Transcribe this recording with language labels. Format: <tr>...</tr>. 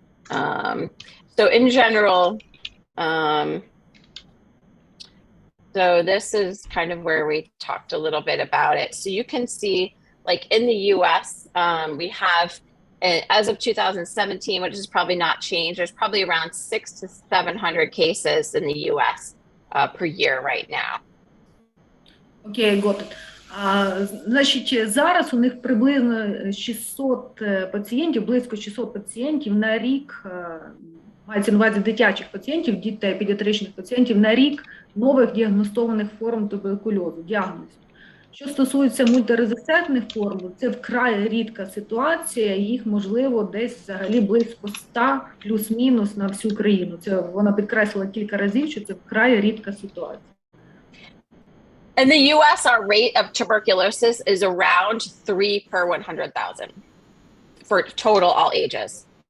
<en>So in general, so this is kind of where we talked a little bit about it. So you can see, like in the US, we have, as of 2017, which is probably not changed, there's probably around 600 to 700 cases in the US per year right now. Okay, got it.</en> <uk>Значить, зараз у них приблизно 600 пацієнтів, близько 600 пацієнтів на рік, мається на увазі дитячих пацієнтів, дітей, педіатричних пацієнтів на рік нових діагностованих форм туберкульозу, діагнозів. Що стосується мультирезистентних форм, це вкрай рідка ситуація, їх можливо десь взагалі близько 100 плюс-мінус на всю країну. Це вона підкреслила кілька разів, що це вкрай рідка ситуація.</uk> <en>In the US, our rate of tuberculosis is around 3 per 100,000 for total all ages.</en>